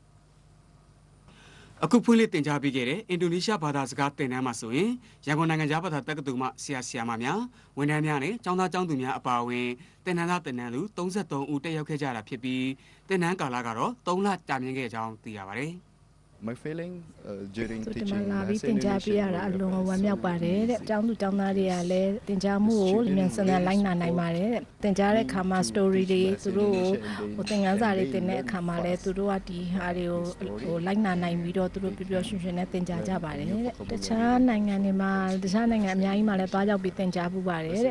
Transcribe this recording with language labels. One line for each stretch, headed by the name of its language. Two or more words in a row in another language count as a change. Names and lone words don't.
Burmese: ။အခုဖွင့်လှစ်တင်ကြားပေးခဲ့တဲ့အင်ဒိုနီးရှားဘာသာစကားသင်တန်းမှာဆိုရင်ရန်ကုန်နိုင်ငံသားဘာသာတက္ကသိုလ်မှဆရာမများဝန်ထမ်းများနဲ့ကျောင်းသားကျောင်းသူများအပါအဝင်သင်တန်းသားသင်တန်းသူ33ဦးတက်ရောက်ခဲ့ကြတာဖြစ်ပြီးသင်တန်းကာလကတော့3လကြာမြင့်ခဲ့ကြောင်းသိရပါတယ်။
English: My feeling during
Burmese: ဒီ teaching မှာလာပြီးသင်ကြားပေးရတာအလွန်ဝမ်းမြောက်ပါတယ်တဲ့။ကျောင်းသူကျောင်းသားတွေကလည်းသင်ကြားမှုကိုမြန်ဆန်ဆန်လိုက်နာနိုင်ပါတယ်တဲ့။သင်ကြားတဲ့အခါမှာ story တွေသူတို့ကိုသင်ခန်းစာတွေသင်တဲ့အခါမှာ လည်းသူတို့ကဒီဟာတွေကိုလိုက်နာနိုင်ပြီးတော့သူတို့ပျော်ပျော်ရွှင်ရွှင်နဲ့သင်ကြားကြပါတယ်တဲ့။တခြားနိုင်ငံတွေမှာတခြားနိုင်ငံအများကြီးမှာလည်းတွားရောက်ပြီးသင်ကြားပူပါတယ်တဲ့။